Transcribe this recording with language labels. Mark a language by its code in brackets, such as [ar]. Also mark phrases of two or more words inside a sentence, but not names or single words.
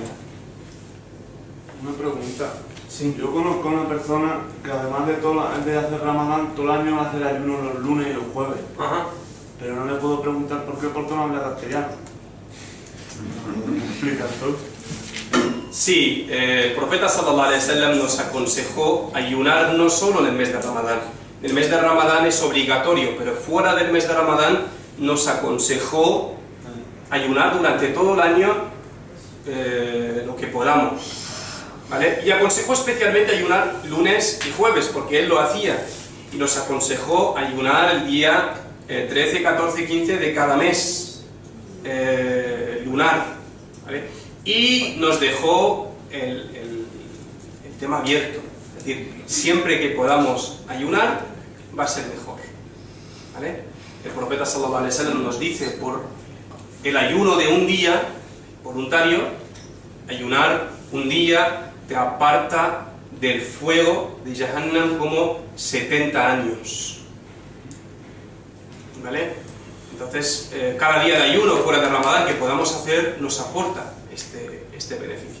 [es] Una pregunta. Sí. Yo conozco a una persona que además de hacer Ramadán, todo el año hace el ayuno los lunes y los jueves. Ajá. Pero no le puedo preguntar por qué, porque no habla castellano. ¿Me explicas tú? Sí, el profeta [ar] صلى الله عليه وسلم [es] nos aconsejó ayunar no solo en el mes de Ramadán. El mes de Ramadán es obligatorio, pero fuera del mes de Ramadán nos aconsejó ayunar durante todo el año lo que podamos, ¿vale? Y aconsejó especialmente ayunar lunes y jueves, porque él lo hacía, y nos aconsejó ayunar el día 13, 14, 15 de cada mes lunar, ¿vale? Y nos dejó el tema abierto, es decir, siempre que podamos ayunar va a ser mejor, ¿vale? El profeta [ar] صلى الله عليه وسلم [es] nos dice, por el ayuno de un día voluntario, ayunar un día te aparta del fuego de Jahannam como 70 años, ¿vale? Entonces, cada día de ayuno fuera de Ramadán que podamos hacer nos aporta este beneficio.